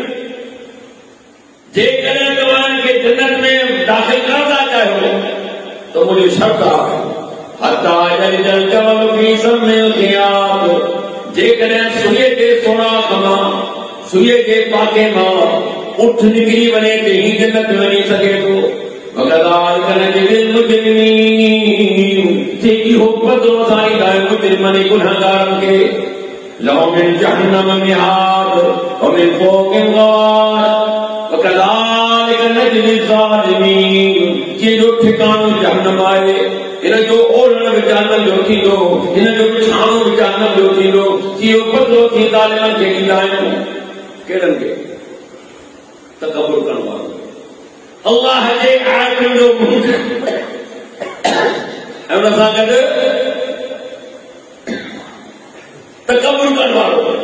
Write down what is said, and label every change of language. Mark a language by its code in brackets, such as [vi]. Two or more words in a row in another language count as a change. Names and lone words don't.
[sd] जेकॾहिं तव्हां खे जन्नत में दाख़िल करण था चाहियो त मुंहिंजी शर्त आहे [ar] حتى يلج الجمل في سم الخياط [sd] जेकॾहिं सुईअ जे सोराख़ मां, सुईअ जे पाके मां उठ निकिरी वञे त ही जन्नत में वञी सघे थो। [ar] وكذلك نجزي المجرمين [sd] इहो बदिलो असां ॾींदा आहियूं मुजरिमनि गुनहगारनि खे। [ar] لهم من جهنم مهاد ومن فوقهم غواش وكذلك نجزي الظالمين [sd] जो ठिकाणो जहन्नम आहे, इन जो ओढ़ण बि जहन्नम जो थींदो, इन जो बिछाणो बि जहन्नम जो थींदो। इहो बदिलो थी ज़ालिमनि खे ॾींदा आहियूं। केरनि खे? तकब्बुर करण वारो। अल्लाह जे आयतुनि जो मुंहुं ऐं उन सां गॾु तकब्बुर करण वारो।